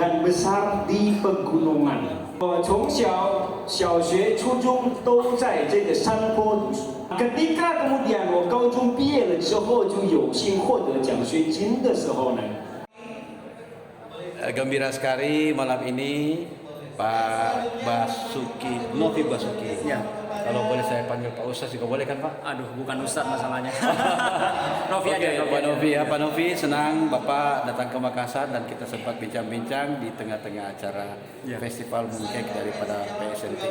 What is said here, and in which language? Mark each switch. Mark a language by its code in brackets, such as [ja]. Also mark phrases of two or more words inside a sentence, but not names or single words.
[id] besar di pegunungan. [zh] 我从小学、初中都在这个山坡读书。 [id] Ketika kemudian [zh] 我高中毕业了之后，就有幸获得奖学金的时候呢， [id] Gembira sekali malam ini Pak Basuki, Novi Basuki. Ya. Kalau boleh saya panggil Pak Ustaz juga boleh kan Pak? Aduh, bukan Ustadz masalahnya. Novi Oke, aja. Pak Novi ya, Pak Novi senang Bapak datang ke Makassar dan kita sempat bincang-bincang di tengah-tengah acara festival mooncake daripada PSNTI.